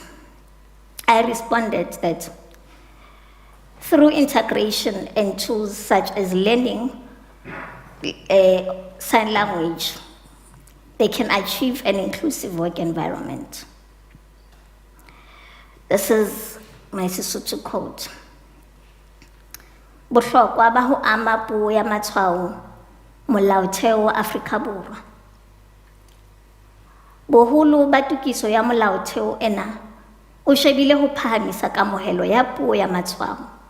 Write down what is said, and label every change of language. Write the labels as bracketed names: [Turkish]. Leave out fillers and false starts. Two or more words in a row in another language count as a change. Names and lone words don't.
[English] I responded that through integration and tools such as learning sign language, they can achieve an inclusive work environment. This is my Sesotho quote. [Southern Sotho] Bohlokwa ba ho ama puo ya matshwao molaotheo wa Afrika Borwa. Boholo ba tokiso ya molaotheo ena o shebile ho phahamisa kamohelo ya puo ya matshwao.